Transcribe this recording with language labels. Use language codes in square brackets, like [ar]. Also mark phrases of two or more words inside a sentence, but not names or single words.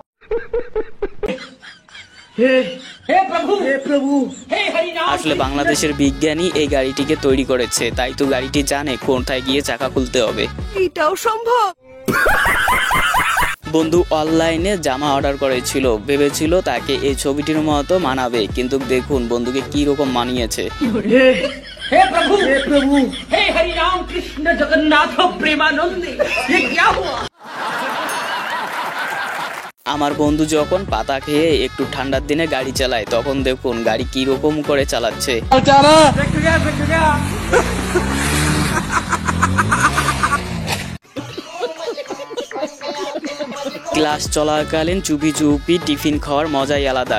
[bn] আসলে বাংলাদেশের বিজ্ঞানী এই গাড়িটিকে তৈরি করেছে, তাই তো গাড়িটি জানে কোথায় গিয়ে চাকা খুলতে হবে। এটাও সম্ভব। বন্ধু অনলাইনে জামা অর্ডার করেছিল, ভেবেছিল তাকে এই ছবিটির মতো মানাবে, কিন্তু দেখুন বন্ধুকে কি রকম মানিয়েছে। [hi] हे प्रभु हे हरि राम कृष्ण जगन्नाथ प्रेमानंद, ये क्या हुआ? [bn] আমার বন্ধু যখন পাতা খেয়ে একটু ঠান্ডার দিনে গাড়ি চালায়, তখন দেখুন গাড়ি কি রকম করে চালাচ্ছে। ক্লাস চলাকালীন চুপি চুপি টিফিন খাওয়ার মজাই আলাদা।